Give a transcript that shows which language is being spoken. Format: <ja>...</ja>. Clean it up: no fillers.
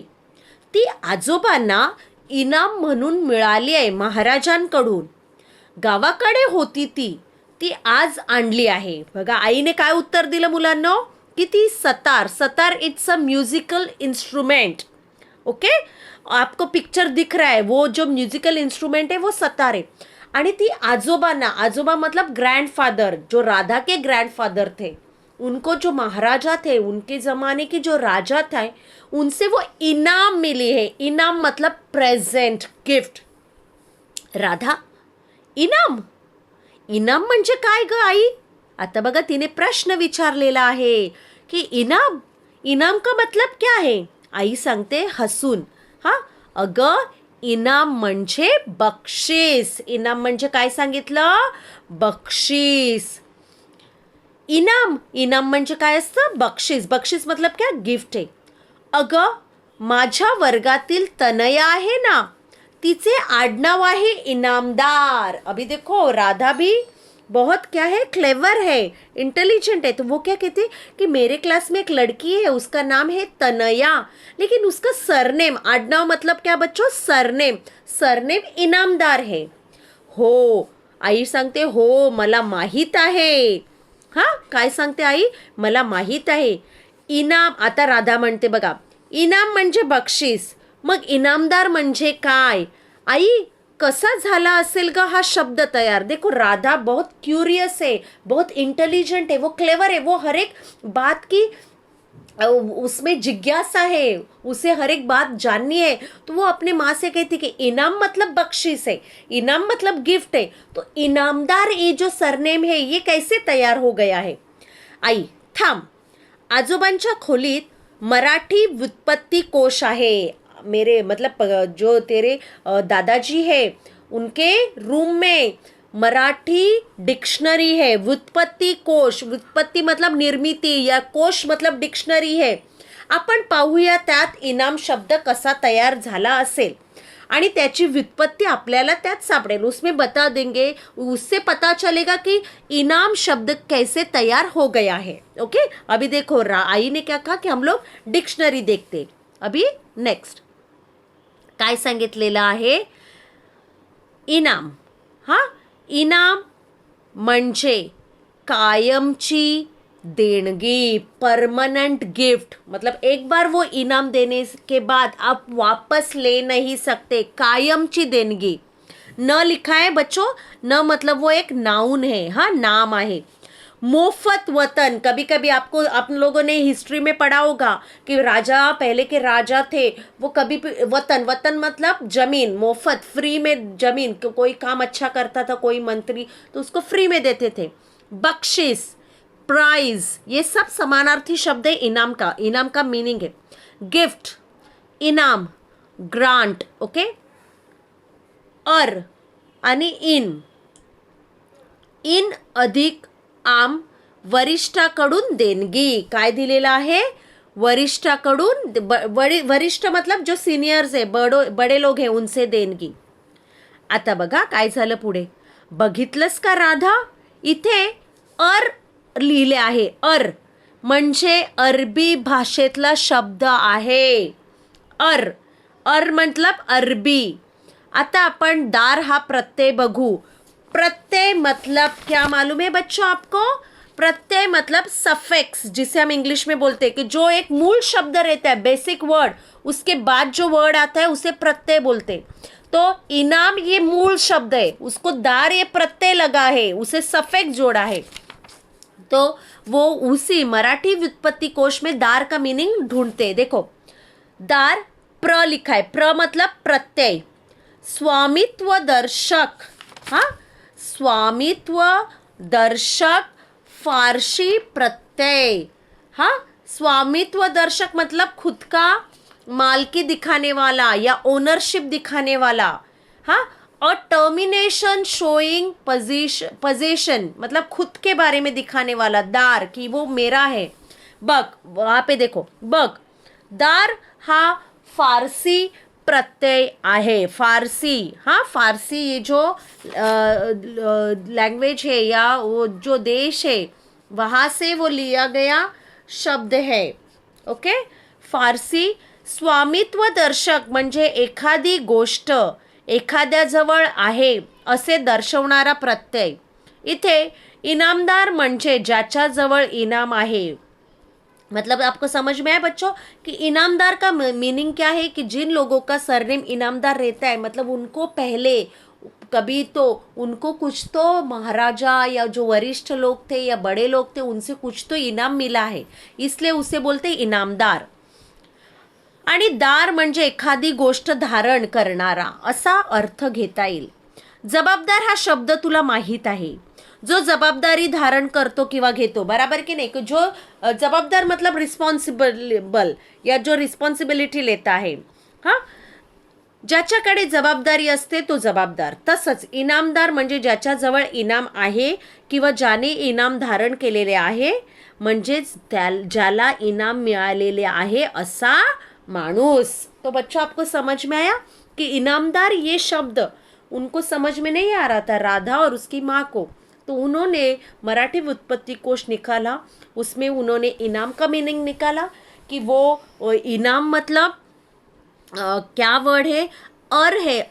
<mr>ती आजोबांना इनाम म्हणून मिळाली आहे महाराजांकडून. गावाकडे होती ती, ती आज आणली आहे. बघा आईने काय उत्तर दिलं मुलांनो की ती sitar, sitar</mr> <en>It's a musical instrument.</en> <mr>Okay,</mr> <hi>आपको पिक्चर दिख रहा है, वो जो म्यूजिकल इंस्ट्रूमेंट है वो सतार है.</hi> <mr>आणि ती आजोबांना,</mr> <hi>आजोबा मतलब ग्रैंडफादर, जो राधा के ग्रैंडफादर थे, उनको जो महाराजा थे, उनके ज़माने के जो राजा थे, उनसे वो इनाम मिली है. इनाम मतलब प्रेजेंट, गिफ्ट.</hi> <mr>राधा, इनाम, इनाम म्हणजे काय ग आई? आता बघा तिने प्रश्न विचारलेला आहे की इनाम,</mr> <hi>इनाम का मतलब क्या है?</hi> <mr>आई सांगते हसून, हा, अगं इनाम म्हणजे बक्षीस. इनाम म्हणजे काय सांगितलं? बक्षीस. इनाम, इनाम म्हणजे काय असतं? बक्षीस.</mr> <hi>बक्षीस मतलब क्या?</hi> <mr>गिफ्ट आहे. अगं माझ्या वर्गातील तनया आहे ना, तिचे आडनाव आहे इनामदार.</mr> <hi>अभी देखो राधा भी बहुत क्या है, क्लेवर है, इंटेलिजेंट है. तो वो क्या कहती है कि मेरे क्लास में एक लड़की है, उसका नाम है तनया, लेकिन उसका सरनेम, आडनाव मतलब क्या बच्चों? सरनेम. सरनेम इनामदार है.</hi> <mr>हो, आई सांगते हो मला माहीत आहे. हा, काय सांगते आई? मला माहीत आहे. इनाम, आता राधा म्हणते बघा, इनाम म्हणजे बक्षीस, मग इनामदार म्हणजे काय? आई कसा झाला असेल ग हा शब्द तयार?</mr> <hi>देखो राधा बहुत क्यूरियस है, बहुत इंटेलिजेंट है, वो क्लेवर है, वो हर एक बात की उसमें जिज्ञासा है, उसे हर एक बात जाननी है. तो वो अपने माँ से कहती कि इनाम मतलब बख्शीश है, इनाम मतलब गिफ्ट है, तो इनामदार ये जो सरनेम है ये कैसे तयार हो गया है?</hi> <mr>आई थांब, आजोबांच्या खोलीत मराठी व्युत्पत्ती कोश आहे.</mr> <hi>मेरे मतलब जो तेरे दादाजी है उनके रूम में मराठी डिक्शनरी है, व्युत्पत्ती कोश. व्युत्पत्ती मतलब निर्मिती, या कोश मतलब डिक्शनरी है.</hi> <mr>आपण पाहूया त्यात इनाम शब्द कसा तयार झाला असेल आणि त्याची व्युत्पत्ती आपल्याला त्यात सापडेल.</mr> <hi>उसमें बता देंगे, उससे पता चलेगा कि इनाम शब्द कैसे तैयार हो गया है. ओके, अभी देखो आई ने क्या कहा कि हम लोग डिक्शनरी देखते.</hi> <mr>अभी नेक्स्ट काय सांगितलेलं आहे? इनाम. हा, इनाम म्हणजे कायमची देणगी, परमानेंट गिफ्ट.</mr> <hi>मतलब एक बार वो इनाम देने के बाद आप वापस ले नहीं सकते.</hi> <mr>कायमची देणगी.</mr> <hi>न लिखा है बच्चों, न मतलब वो एक नाउन है, हाँ,</hi> <mr>नाम आहे.</mr> <hi>मोफत वतन, कभी कभी आपको, आप लोगों ने हिस्ट्री में पढ़ा होगा कि राजा, पहले के राजा थे वो कभी वतन, वतन मतलब जमीन, मोफत, फ्री में जमीन. कोई काम अच्छा करता था कोई मंत्री तो उसको फ्री में देते थे. बख्शिश, प्राइज, ये सब समानार्थी शब्द है इनाम का. इनाम का मीनिंग है गिफ्ट, इनाम, ग्रांट.</hi> <mr>ओके, और आणि इन, इन अधिक आम, वरिष्ठाकडून देणगी. काय दिलेलं आहे? वरिष्ठाकडून.</mr> <hi>वरिष्ठ मतलब जो सिनियर्स आहे, बडे लोग आहे, उनसे देणगी.</hi> <mr>आता बघा काय झालं पुढे. बघितलंस का राधा, इथे अर लिहिले आहे. अर म्हणजे अरबी भाषेतला शब्द आहे. अर, अर मतलब अरबी. आता आपण दार हा प्रत्यय बघू.</mr> <hi>प्रत्यय मतलब क्या मालूम है बच्चों आपको? प्रत्यय मतलब सफिक्स, जिसे हम इंग्लिश में बोलते हैं कि जो एक मूल शब्द रहता है, बेसिक वर्ड, उसके बाद जो वर्ड आता है उसे प्रत्यय बोलते हैं. तो इनाम ये मूल शब्द है, उसको दार ये प्रत्यय लगा है, उसे सफिक्स जोड़ा है. तो वो उसी मराठी व्युत्पत्ति कोश में दार का मीनिंग ढूंढते हैं. देखो दार, प्र लिखा है, प्र मतलब प्रत्यय. स्वामित्व दर्शक, हाँ, स्वामित्व दर्शक फारसी प्रत्यय. हाँ, स्वामित्व दर्शक मतलब खुद का मालकी दिखाने वाला या ओनरशिप दिखाने वाला. हाँ, और टर्मिनेशन शोइंग पोजीशन मतलब खुद के बारे में दिखाने वाला. दार कि वो मेरा है.</hi> <mr>बघ</mr> <hi>वहाँ पे देखो,</hi> <mr>बघ दार हा फारसी प्रत्यय आहे.</mr> <hi>फारसी, हाँ, फारसी ये जो लैंग्वेज है या वो जो देश है वहाँ से वो लिया गया शब्द है. ओके, फारसी.</hi> <mr>स्वामित्व दर्शक म्हणजे एखादी गोष्ट एखाद्याजवळ आहे असे दर्शवणारा प्रत्यय. इथे इनामदार म्हणजे ज्याच्याजवळ इनाम आहे.</mr> <hi>मतलब आपको समझ में आया बच्चों कि इनामदार का मीनिंग क्या है, कि जिन लोगों का सरनेम इनामदार रहता है मतलब उनको पहले कभी तो उनको कुछ तो महाराजा या जो वरिष्ठ लोग थे या बड़े लोग थे उनसे कुछ तो इनाम मिला है, इसलिए उसे बोलते इनामदार.</hi> <mr>आणि दार म्हणजे एखादी गोष्ट धारण करणारा असा अर्थ घेता येईल. जबाबदार हा शब्द तुला माहीत आहे, जो जबाबदारी धारण करतो किंवा घेतो, बराबर की नाही.</mr> <hi>जो जबाबदार मतलब रिस्पॉन्सिबल या जो रिस्पॉन्सिबिलिटी लेता है.</hi> <mr>हां, ज्याच्याकडे जबाबदारी असते तो जबाबदार. तसंच इनामदार म्हणजे ज्याच्याजवळ इनाम आहे किंवा ज्याने इनाम धारण केलेले आहे, म्हणजेच ज्याला इनाम मिळालेले आहे असा माणूस.</mr> <hi>तो बच्चों आपको समझ में आया कि इनामदार ये शब्द उनको समझ में नहीं आ रहा था, राधा और उसकी माँ को. तो उन्होंने मराठी व्युत्पत्ति कोश निकाला, उसमें उन्होंने इनाम का मीनिंग निकाला कि वो इनाम मतलब क्या वर्ड है, है.</hi>